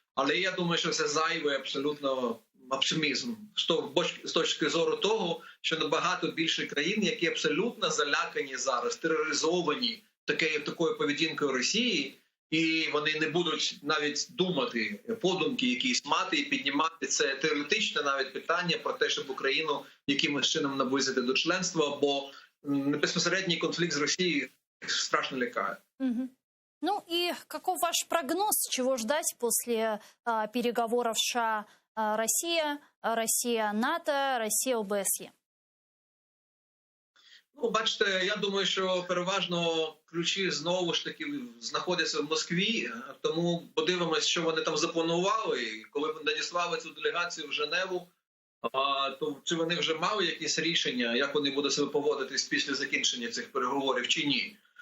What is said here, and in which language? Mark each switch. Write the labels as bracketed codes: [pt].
[uk] Але я думаю, що це зайвий абсолютно оптимізм з точки зору того, що набагато більше країн, які абсолютно залякані зараз, тероризовані такою поведінкою Росії, і вони не будуть навіть думати, подумки якісь мати і піднімати це теоретичне навіть питання про те, щоб Україну якимось чином наблизити до членства, бо безпосередній конфлікт з Росією страшно лякає. Угу. [ru] Ну и каков ваш прогноз, чего ждать после переговоров США-Россия, Россия-НАТО, Россия-ОБСЕ? [uk] Ну, бачите, я думаю, що переважно ключі знову ж таки знаходяться в Москві, тому подивимось, що вони там запланували. І коли надіслали цю делегацію в Женеву, то чи вони вже мали якісь рішення, як вони будуть себе поводитись після закінчення цих переговорів, чи ні?